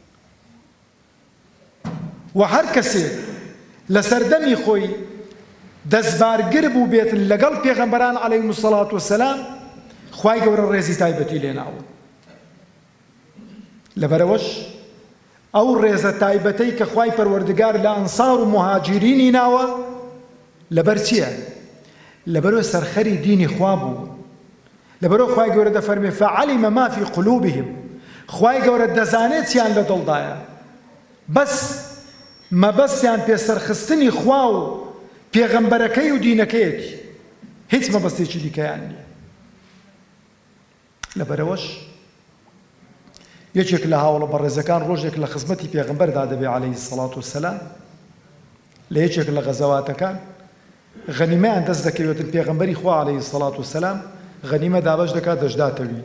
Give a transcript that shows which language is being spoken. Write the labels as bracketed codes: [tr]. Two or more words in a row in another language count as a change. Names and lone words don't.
[ckb] و هەر کەسێ لە سەردەمی خۆی دەستبارگر بوو بێتن لەگەڵ پێغەمبەران [ar] عەلەیهیمو سەڵات وسەلام [ckb] خوای گەورە ڕێزی تایبەتی لێناوە. لەبەرەوەش ئەو ڕێزە تایبەتەی کە خوای پەروەردگار لە ئەنسار و مهاجرینی ناوە لەبەر چییە؟ لەبەرەوە سەرخەری دینی خوا بوو. لەبەرەوە خوای گەورە دەفەرمێ [ar] فعلم ما في قلوبهم، [ckb] خوای گەورە دەزانێت چیان لە دڵدایە، بەس مەبەستیان پێسەرخستنی خوا و پێغەمبەرەکەی و دینەکەیەتی، هیچ مەبەستێکی دیکەیان نییە. لەبەرەوەش یەکێک لە هاوڵە بەڕێزەکان ڕۆژێک لە خزمەتی پێغەمبەردا دەبێ [ar] عەلەیهی سەڵات وسەلام [ckb] لە یەکێک لە غەزەواتەکان غەنیمەیان دەست دەکەوێتن، پێغەمبەری خوا [ar] عەلەیهی سەڵات وسەلام [ckb] غەنیمە دابەش دەکات دەشداتەوی.